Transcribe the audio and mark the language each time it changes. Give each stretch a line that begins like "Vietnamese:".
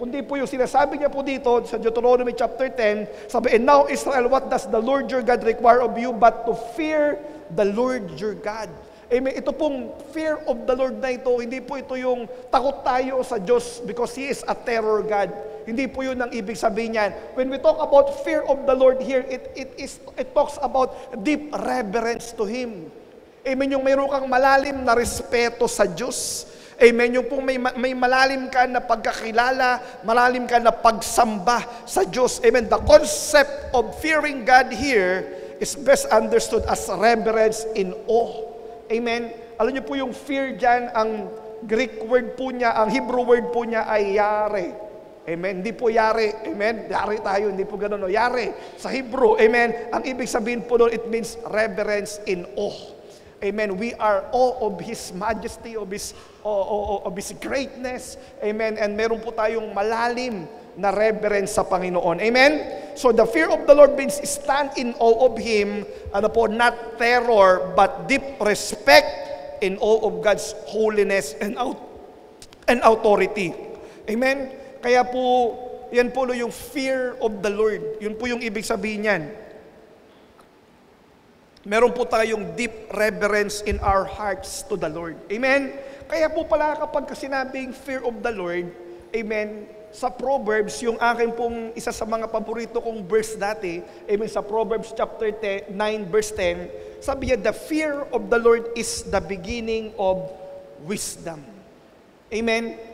Filipino: Kundi po yung sinasabi niya po dito sa Deuteronomy chapter 10, sabi,
English: and now Israel, what does the Lord your God require of you but to fear the Lord your God? Amen?
Filipino: Ito pong fear of the Lord na ito, hindi po ito yung takot tayo sa Diyos
English: because He is a terror God.
Filipino: Hindi po yun ang ibig sabihin niyan.
English: When we talk about fear of the Lord here, it talks about deep reverence to Him.
Filipino: Amen? Yung mayroon kang malalim na respeto sa Diyos. Amen. Yung pong may malalim ka na pagkakilala, malalim ka na pagsamba sa Diyos. Amen.
English: The concept of fearing God here is best understood as reverence in awe. Amen.
Filipino: Alam niyo po yung fear dyan, ang Greek word po niya, ang Hebrew word po niya ay yare. Amen. Hindi po yare. Amen. Yare tayo, hindi po ganun. No? Yare sa Hebrew. Amen. Ang ibig sabihin po doon,
English: it means reverence in awe.
Filipino: Amen.
English: We are awe of His majesty, of His greatness. Amen.
Filipino: And meron po tayong malalim na reverence sa Panginoon. Amen.
English: So the fear of the Lord means stand in awe of Him, not terror, but deep respect in awe of God's holiness and authority.
Filipino: Amen. Kaya po, yan po yung fear of the Lord. Yun po yung ibig sabihin niyan. Meron po tayong
English: deep reverence in our hearts to the Lord. Amen?
Filipino: Kaya po pala kapag sinabing fear of the Lord, amen, sa Proverbs, yung akin pong isa sa mga paborito kong verse dati, amen, sa Proverbs chapter 9 verse 10, sabi niya,
English: the fear of the Lord is the beginning of wisdom.
Filipino: Amen?